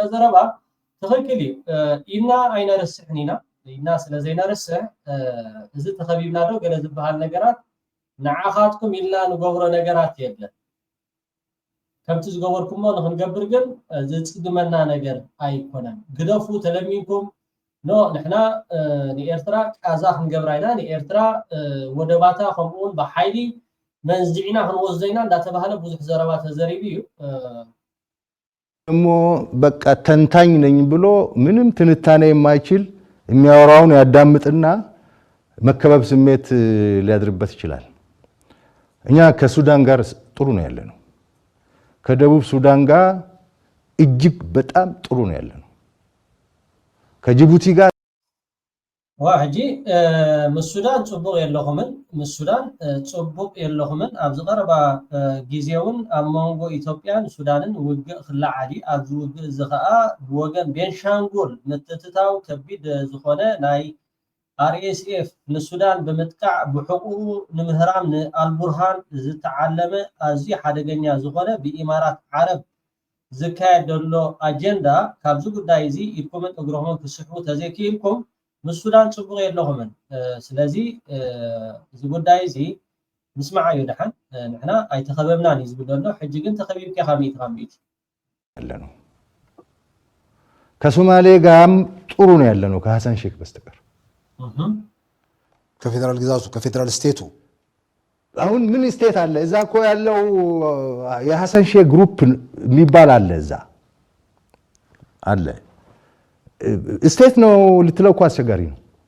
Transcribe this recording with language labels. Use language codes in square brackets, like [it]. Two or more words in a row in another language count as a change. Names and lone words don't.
[ti] ዘረባ ትኽክል እዩ ኢና ኣይነርስሕን ኢና ስለዘይነርስሕ እዚ ተኸቢብና ዶ ገለ ዝበሃል ነገራት ንዓኻትኩም ኢልና ንገብሮ ነገራት የለን ከምቲ ዝገበርኩሞ ንክንገብር ግን ዝፅግመና ነገር ኣይኮነን ግደፉ ተለሚንኩም ኖ ንሕና ንኤርትራ ቃዛ ክንገብራ ኢና ንኤርትራ ወደባታ ከምኡውን ብሓይሊ መንዝዒና ክንወስዶ ኢና እንዳተባሃለ ብዙሕ ዘረባ ተዘሪቡ እዩ [am] እሞ በቃ ተንታኝ ነኝ ብሎ ምንም ትንታኔ የማይችል የሚያወራውን ያዳምጥና መከበብ ስሜት ሊያድርበት ይችላል እኛ ከሱዳን ጋር ጥሩ ነው ያለነው ከደቡብ ሱዳን ጋር እጅግ በጣም ጥሩ ነው ያለነው ከጅቡቲ ጋር [ti] ሕጂ ምስ ሱዳን ፅቡቅ የለኹምን ኣብ ዝቐረባ ግዜ እውን ኣብ መንጎ ኢትዮጵያን ሱዳንን ውግእ ክለዓሊ ኣብዚ ውግእ እዚ ከዓ ብወገን ቤንሻንጉል ምትእትታው ከቢድ ዝኾነ ናይ RSF ንሱዳን ብምጥቃዕ ብሕቁቁ ንምህራም ንኣልቡርሃን ዝተዓለመ ኣዝዩ ሓደገኛ ዝኾነ ብኢማራት ዓረብ ዝካየድ ዘሎ ኣጀንዳ ካብዚ ጉዳይ እዚ ኢልኩምን እግሮምን ክስሕቡ ተዘይክኢልኩም ምስ ሱዳን ፅቡቅ የለኹምን ስለዚ እዚ ጉዳይ እዚ ምስማዕ እዩ ድሓን ንሕና ኣይተኸበብናን እዩ ዝብል ዘሎ ሕጂ ግን ተኸቢብካ ከሚኢት [am] ያለነው ከሶማሌ ጋርም ጥሩ ነው ያለነው ከሐሰን ሼክ በስተቀር ከፌደራል ግዛቱ ከፌደራል ስቴቱ አሁን ምን ስቴት አለ እዛ እኮ ያለው የሐሰን ሼክ ግሩፕ የሚባል አለ እዛ አለ ስቴት ነው ልትለው እኮ አስቸጋሪ ነው